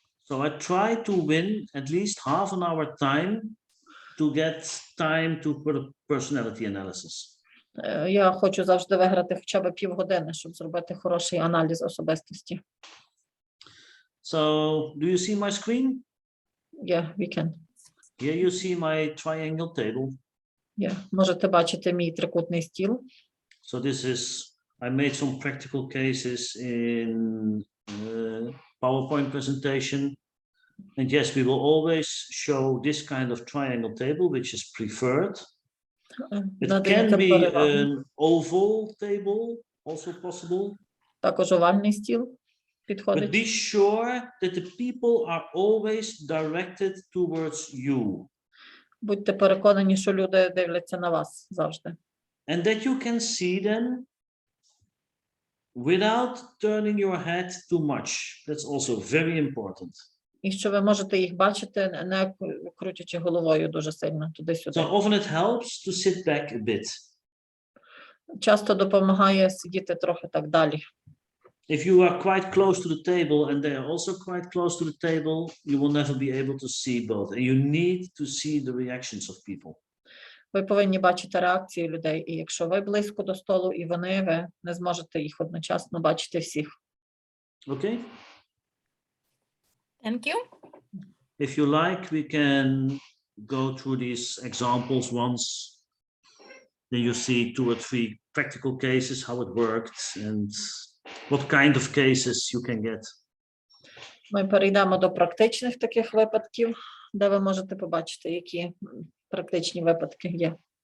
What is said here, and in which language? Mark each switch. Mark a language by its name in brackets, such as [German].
[English] So I try to win at least half an hour time to get time to personality analysis. [Ukrainian] Я хочу завжди виграти хоча б півгодини, щоб зробити хороший аналіз особистості. [English] So, do you see my screen? Yeah, we can. Here you see my triangle table. [Ukrainian] Yeah, можете бачити мій трикутний стіл. [English] So this is, I made some practical cases in PowerPoint presentation. And yes, we will always show this kind of triangle table, which is preferred. It can be an oval table, also possible. [Ukrainian] Також овальний стіл підходить. [English] But be sure that the people are always directed towards you. [Ukrainian] Будьте переконані, що люди дивляться на вас завжди. [English] And that you can see them without turning your head too much. That's also very important. [Ukrainian] І що ви можете їх бачити, не крутячи головою дуже сильно туди-сюди. [English] So often it helps to sit back a bit. [Ukrainian] Часто допомагає сидіти трохи так далі. [English] If you are quite close to the table and they are also quite close to the table, you will never be able to see both. And you need to see the reactions of people. [Ukrainian] Ви повинні бачити реакції людей. І якщо ви близько до столу і вони, ви не зможете їх одночасно бачити всіх. [English] Okay? Thank you. If you like, we can go through these examples once. Then you see 2 or 3 practical cases, how it worked, and what kind of cases you can get. [Ukrainian] Ми перейдемо до практичних таких випадків, де ви можете побачити, які практичні випадки є.